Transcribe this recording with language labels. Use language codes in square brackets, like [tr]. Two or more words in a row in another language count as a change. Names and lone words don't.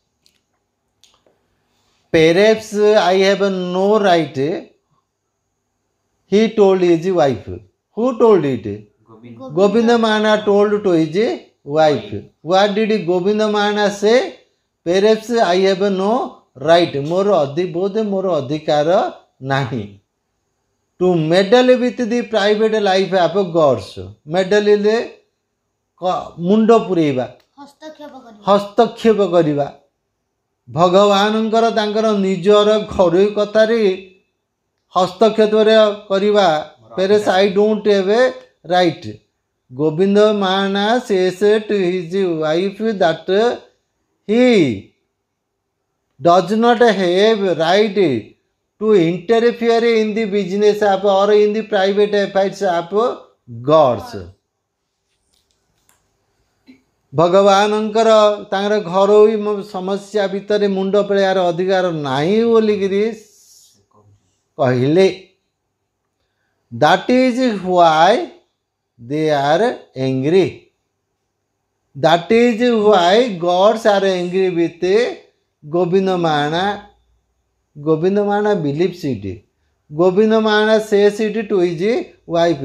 [en] Perhaps I have no right, he told his wife. Who told it? Govinda Mahana told to his wife. What did Govinda Mahana say? Perhaps I have no right. [or] ମୋର ଅଧିକାର ନାହିଁ. [en] To meddle with the private life of gods. [or] Meddle ଲେ ମୁଣ୍ଡ ପୁରେବା. ହସ୍ତକ୍ଷେପ କରିବା. ଭଗବାନଙ୍କର ତାଙ୍କର ନିଜର ଘରୋଇ କଥାରେ ହସ୍ତକ୍ଷେପ କରିବା. [en] Perhaps I don't have a right. Govinda Mahana says to his wife that he does not have right to interfere in the business of or in the private affairs of gods. [or] ଭଗବାନଙ୍କର ତାଙ୍କର ଘରୋଇ ସମସ୍ୟା ଭିତର ମୁଣ୍ଡ ପେଡ଼ାର ଅଧିକାର ନାହିଁ ବୋଲିକି କହିଲେ. [en] That is why they are angry. That is why gods are angry with Govinda Mahana. Govinda Mahana believes it. Govinda Mahana says it to his wife.